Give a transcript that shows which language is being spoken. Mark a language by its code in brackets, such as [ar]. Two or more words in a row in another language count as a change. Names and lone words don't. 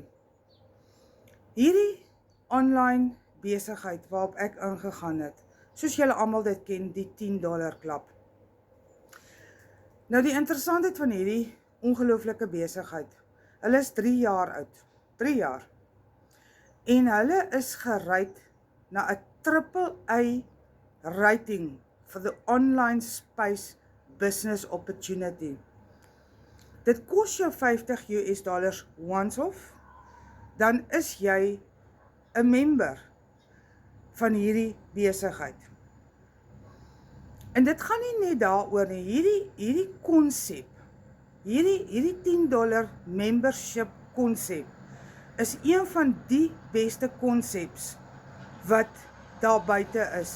[af] Hierdie online besigheid waarop ek ingegaan het, soos julle almal dit ken, die $10 klap. Nou die interessantheid van hierdie ongelooflike besigheid, hulle is 3 jaar oud, 3 jaar, en hulle is geryt na 'n AAA rating vir [en] the online space business opportunity. [af] Dit kos jou $50 [en] once off, [af] dan is jy 'n member van hierdie besigheid. En dit gaan nie net daaroor nie, hierdie konsep, hierdie $10 membership konsep, is een van die beste konseps wat daar buite is.